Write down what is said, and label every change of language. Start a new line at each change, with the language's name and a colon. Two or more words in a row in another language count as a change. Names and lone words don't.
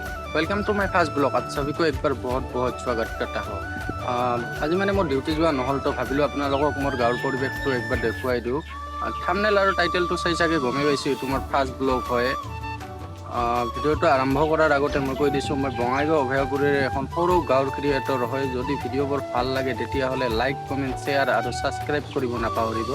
English: welcome to my first vlog.
Hindi: आप सभी को एक बार बहुत बहुत स्वागत करता हूँ। आज मैंने
Assamese: मोर डिউটি যোৱা নহ'ল তো ভাবিলোঁ আপোনালোকক মোৰ গাঁৱৰ পৰিৱেশটো একবাৰ দেখুৱাই দিওঁ। থাম্বনেইল আৰু টাইটেলটো চাই চাগে গমেই পাইছোঁ এইটো মোৰ
English: first vlog
Assamese: হয়। ভিডিঅ'টো আৰম্ভ কৰাৰ আগতে মই কৈ দিছোঁ মই বঙাইগাঁও অভয়াপুৰীৰ এখন সৰু গাঁৱৰ ক্ৰিয়েটৰ হয়। যদি ভিডিঅ'বোৰ ভাল লাগে তেতিয়াহ'লে
English: like comment share
Assamese: আৰু ছাবস্ক্ৰাইব কৰিব নাপাহৰিব।